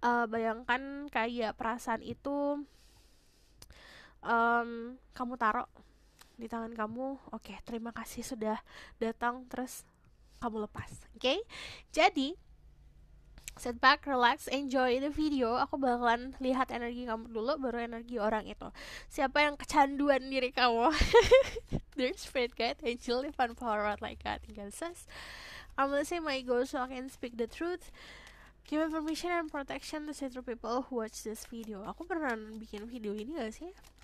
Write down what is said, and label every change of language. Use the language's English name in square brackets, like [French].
[Indonesian] Bayangkan kayak perasaan itu kamu taruh di tangan kamu. Oke, terima kasih sudah datang, terus kamu lepas. Oke? [English] Jadi sit back, relax, enjoy the video. [Indonesian] Aku bakalan lihat energi kamu dulu, baru energi orang itu. Siapa yang kecanduan diri kamu? [English] There's spirit guide, angel, divine power, like God, and says, I'm gonna say my goals so I can speak the truth. Give information and protection to certain people who watch this video. [Indonesian] Aku pernah bikin video ini gak sih?